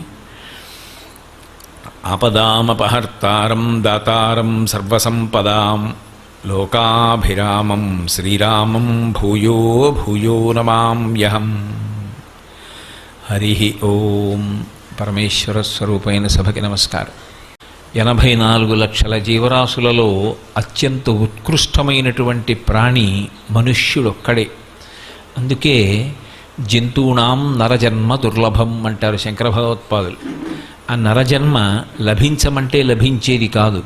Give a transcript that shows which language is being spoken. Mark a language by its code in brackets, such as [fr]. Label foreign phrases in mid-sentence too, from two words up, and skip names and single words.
[sa] आपदामपहर्तारं दातारं सर्वसम्पदां लोकाभिरामं श्रीरामं भूयो भूयो नमाम्यहम्। हरि ओम। [te] పరమేశ్వర స్వరూపైన సభకి నమస్కారం। 84 లక్షల జీవరాశులలో అత్యంత ఉత్కృష్టమైనటువంటి ప్రాణి మనుష్యుడొక్కడే. అందుకే [sa] జంతూనాం నరజన్మ దుర్లభం [te] అంటారు శంకర భగవత్పాదులు. ఆ నరజన్మ లభించమంటే లభించేది కాదు.